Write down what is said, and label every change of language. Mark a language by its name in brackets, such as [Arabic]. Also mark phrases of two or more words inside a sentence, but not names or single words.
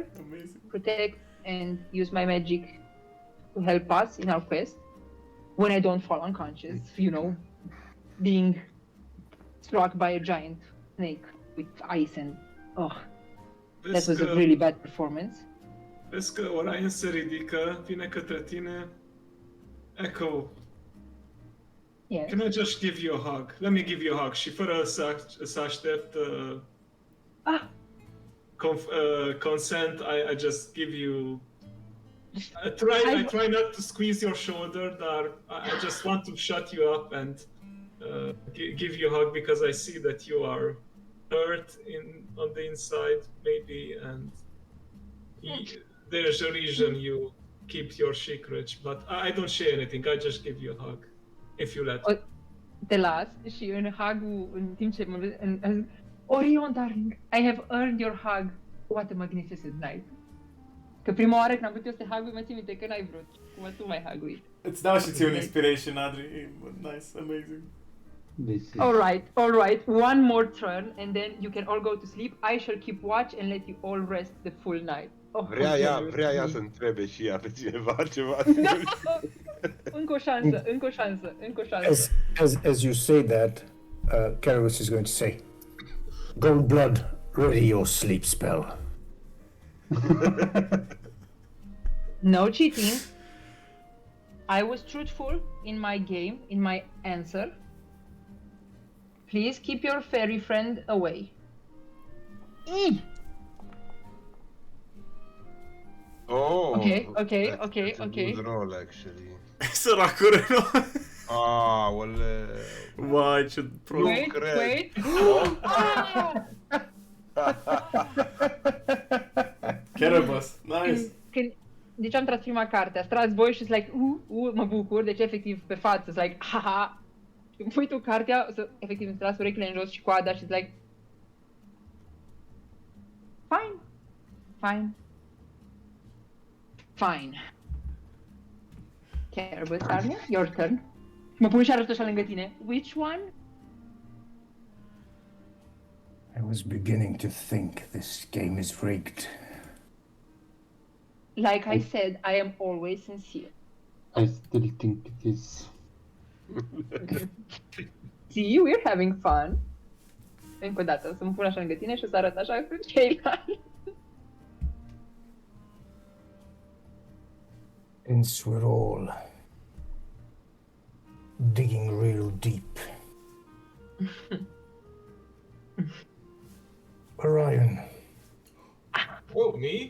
[English] Amazing. protect, and use my magic to help us in our quest when I don't fall unconscious, being struck by a giant snake with ice and that was a really bad performance. [Romanian] Vezi că Orion se ridică, vine către tine. [English] Echo, Yes. can I just give you a hug? Let me give you a hug. [Romanian] Și fără să aștept consent, [English] I just give you... I try not to squeeze your shoulder, dar I just want to shut you up and give you a hug because I see that you are hurt on the inside, maybe, and there's a reason you keep your secrets, but I don't share anything. I just give you a hug, if you let me. [Romanian] Te las și în hug-ul, în timp ce mă vezi, Orion, [English] darling, I have earned your hug. What a magnificent night. [Romanian] Că prima oară când am vrut eu să te hug-ui, mă țin minte că n-ai vrut. Cum tu m-ai hug-uit. Îți dau și ție un inspiration, Adri. [English] Nice, amazing. This is... All right. One more turn and then you can all go to sleep. I shall keep watch and let you all rest the full night. [Romanian] Vrea ea să întrebe și ea pe cineva ceva. Încă o șansă. [English] As you say that, Carolus is going to say, Goldblood, ready your sleep spell. No cheating. I was truthful in my game, in my answer. Please keep your fairy friend away. Oh, Okay. That's a good roll, actually. [Romanian] Săracul Renault. Aoleu. Vai, ce prost. [English] Wait. Kerebas, nice. [Romanian] Deci am tras prima carte, ați tras voi și like, mă bucur, deci efectiv pe față, like, haha. Și îmi pui tu cartea, efectiv îmi tras urechile în jos și coada și like, fine. [English] Kerebas, Arne, your turn. [Romanian] Mă pun și arăt așa lângă tine. [English] Which one? I was beginning to think this game is rigged. Like I said, I am always sincere. I still think it is. See, we're having fun. [Romanian] Încă o dată, o să mă pun așa lângă tine și o să arăt așa cu ceilalți. [English] Since we're all digging real deep. Orion, Oh, me?